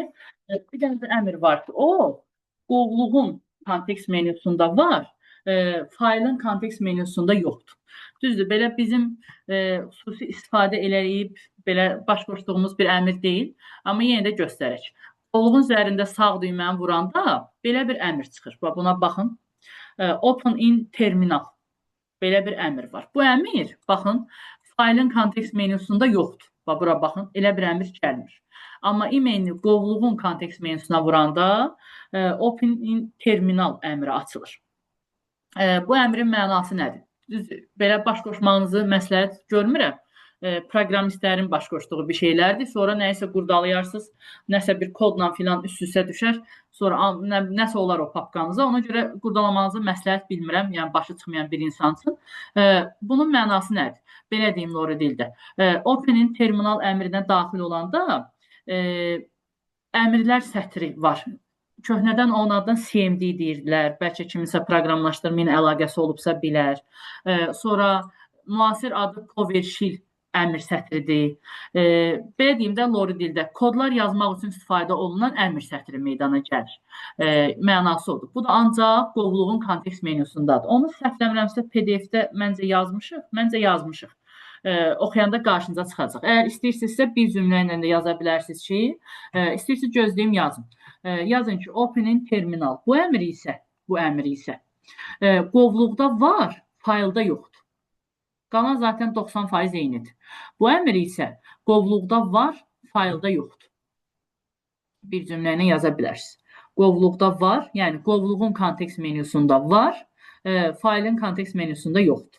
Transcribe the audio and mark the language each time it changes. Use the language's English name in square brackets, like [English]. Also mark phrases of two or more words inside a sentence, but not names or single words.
[Azerbaijani] Bir dənə də əmr var ki, o, qovluğun kontekst menüsündə var, faylın kontekst menüsündə yoxdur. Düzdür, belə bizim xüsusi istifadə eləyib, belə baş qoşduğumuz bir əmr deyil, amma yenə də göstərək. Qovluğun üzərində sağ düyməni vuranda belə bir əmr çıxır. Buna baxın. [English] Open in terminal. [Azerbaijani] Belə bir əmr var. Bu əmr, baxın, faylın kontekst menüsündə yoxdur. Bura baxın, elə bir əmr gəlmir. Amma email qovluğun kontekst menüsünə vuranda [English] open in terminal [Azerbaijani] əmri açılır. Bu əmrin mənası nədir? Düzdür, belə baş qoşmağınızı məsləhət görmürəm. Proqramistlərin baş qoşduğu bir şeylərdir. Sonra nəyisə qurdalayarsınız, nəsə bir kodla filan üst-üstə düşər. Sonra nəsə olar o papkanıza. Ona görə qurdalamanızı məsləhət bilmirəm. Yəni, başı çıxmayan bir insan üçün. Bunun mənası nədir? Belə deyim, Lori dildə. [English] Open-in terminal [Azerbaijani] əmrinə daxil olanda əmrlər sətri var. Köhnədən onun adına CMD deyirdilər. Bəlkə kimisə proqramlaşdırma ilə əlaqəsi olubsa bilər. Sonra müasir adı PowerShell əmr sətridir. Belə deyim də, Lori dildə kodlar yazmaq üçün istifadə olunan əmr sətri meydana gəlir. Mənası odur. Bu da ancaq qovluğun kontekst menüsündadır. Onu səhvləmirəmsə PDF-də məncə yazmışıq. Oxuyanda qarşınıza çıxacaq. Əgər istəyirsinizsə bir cümlə ilə də yaza bilərsiniz ki, istəyirsiniz gözləyim yazın. Yazın ki, [English] open-in terminal. [Azerbaijani] Bu əmr isə qovluqda var, faylda yoxdur. Qalan zaten 90% eynidir. Bu əmr isə qovluqda var, faylda yoxdur. Bir cümlə ilə yaza bilərsiniz. Qovluqda var, yəni qovluğun kontekst menüsündə var, faylın kontekst menüsündə yoxdur.